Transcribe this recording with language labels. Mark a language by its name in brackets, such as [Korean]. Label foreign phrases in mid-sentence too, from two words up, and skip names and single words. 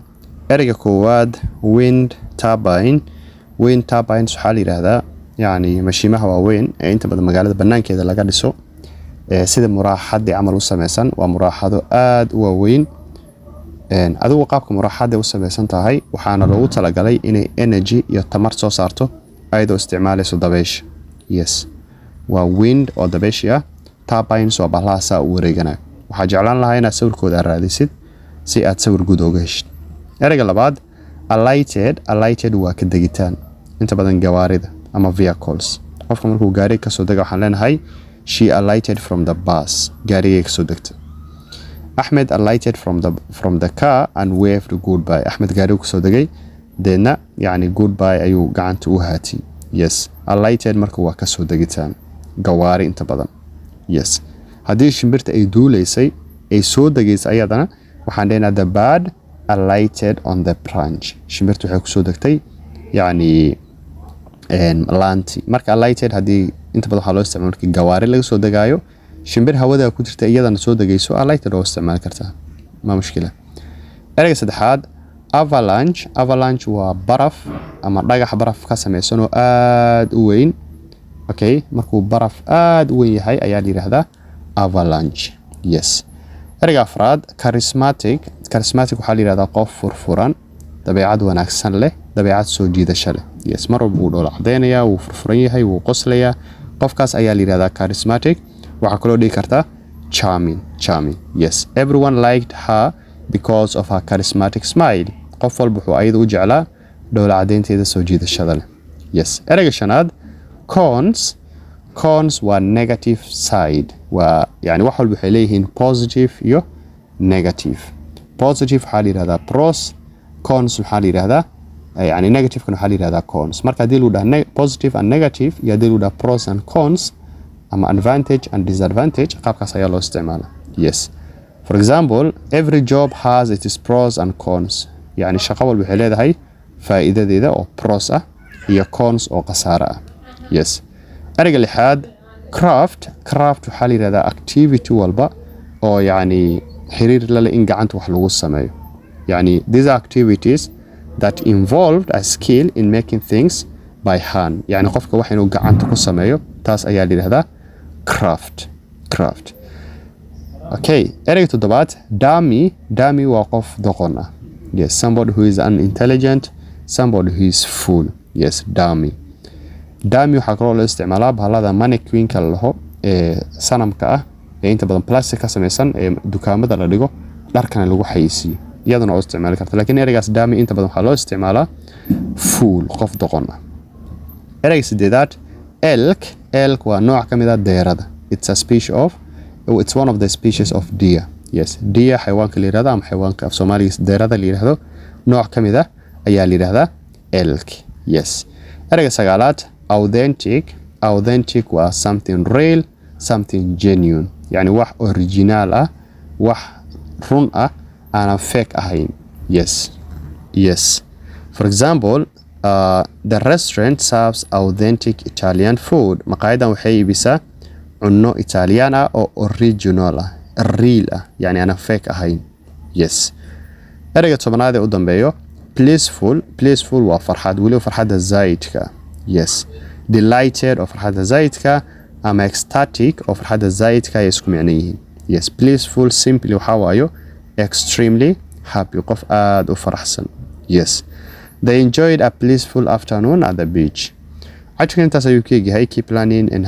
[Somali] ereyga koowaad [English] wind turbine [Somali] waxa la yiraahdaa yani mashiimaha waaweyn ee inta badan magaalada banaankeeda laga dhiso sida muraaxad amal u sameeysan waa muraaxado aad u waaweyn adigu qaabka muraaxada u sameeysan tahay waxaana loogu talagalay inay energy iyo tamar soo saarto ayadoo isticmaalayso dabaysh yes waa wind oo dabaysh ah turbines oo bahlaasa u wareegana waxa jeclaan lahaa inaad sawirkooda raadisid si aad sawir guud uga heshid ereyga labaad alighted waa ka degitaan inta badan gawaarida ama vehicles qofka markuu gaari ka soo dago waxaan leenahay [English] she alighted from the bus [Somali] gaariga ka soo dagtay [English] Ahmed alighted from the car and waved goodbye [Somali] Ahmed gaariga ka soo dagay deena yani goodbye ayuu gacanta u haatay yes alighted marka waa ka soo dagitaan gawaari inta badan yes hadii shimbirta ay duuleysay ay soo dageysay ayadana waxaan leenahay [English] the bird alighted on the branch [Somali] shimbirtu waxay ku soo dagtay yani laanti marka alighted hadii inta badan waxa loo isticmaalo markii gawaari laga soo dagaayo shimbir hawada ku jirta iyadana soo dageyso alighted oo isticmaal kartaa ma mushkila ereyga saddexaad avalanche waa baraf ama dhagax baraf ka sameeysan oo aad u weyn okay markuu baraf aad u weyn yahay ayaa la yiraahdaa avalanche yes ereyga afraad charismatic waxa la yiraahdaa qof furfuran dabeecad wanaagsan leh dabeecad soo jiidasho leh yes mar walba uu dhoola cadeynaya uu furfuran yahay uu qoslaya qofkaas ayaa la yiraahdaa charismatic waxa kale oo dhigi kartaa charming yes [English] everyone liked her because of her charismatic smile [Somali] qof walba wuxuu ayada u jeclaa dhoola cadeynteeda soo jiidashada leh yes ereyga shanaad cons waa [English] negative side [Somali] waa yani wax walba waxay leeyihiin positive iyo [English] negative positive [Somali] waxa la yiraahdaa pros cons waxa la yiraahdaa yani negative kana waxa la yiraahdaa cons marka hadii uu dhahay [English] positive and negative [Somali] iyo hadii uu dhahay [English] pros and cons [Somali] ama [English] advantage and disadvantage [Somali] qaabkaas ayaa loo isticmaalaa yes [English] for example every job has its pros and cons [Somali] yani shaqo walba waxay leedahay faa'iidadeeda oo pros ah iyo cons oo khasaare ah yes ereyga lixaad craft waxa la yiraahdaa activity walba oo yani xiriir la leh in gacanta wax lagu sameeyo yani [English] these activities that involved a skill in making things by hand [Somali] yani qofka wax inuu gacanta ku sameeyo taas ayaa la yiraahdaa craft okay ereyga toddobaad dummy waa qof doqon ah yes [English] somebody who is unintelligent somebody who is fool [Somali] yes dummy waxa kaloo loo isticmaalaa bahalada mannequin-ka laho ee sanamka ah ee inta badan plastic ka samaysan ee dukaamada la dhigo dharkana lagu xayisiyo iyadana oo isticmaali karta laakiin ereygaas dummy inta badan waxa loo isticmaalaa fool qof doqon ah ereyga sideedaad elk waa nooc kamid ah deerada [English] it's one of the species of deer [Somali] yes deer xayawaanka la yiraahdo ama xayawaanka af Soomaaliga deerada la yiraahdo nooc kamid ah ayaa la yiraahdaa elk yes ereyga sagaalaad authentic waa [English] something real something genuine [Somali] yani wax original ah wax run ah aan fake ahayn yes [English] for example the restaurant serves authentic Italian food [Somali] maqaayadan waxay ibisaa cunno Italian ah oo original ah real ah yani aan fake ahayn yes ereyga tobanaad ee u dambeeyo blissful waa farxad wali farxada zaidka yes delighted oo farxada zaidka ama ecstatic oo farxada zaidka ay isku macno yihiin yes blissful simply waxa waayo [English] extremely happy [Somali] qof aad u faraxsan yes [English] they enjoyed a blissful afternoon at the beach. [Somali] Actually, intaas ayuu ka yahay [English] keep learning and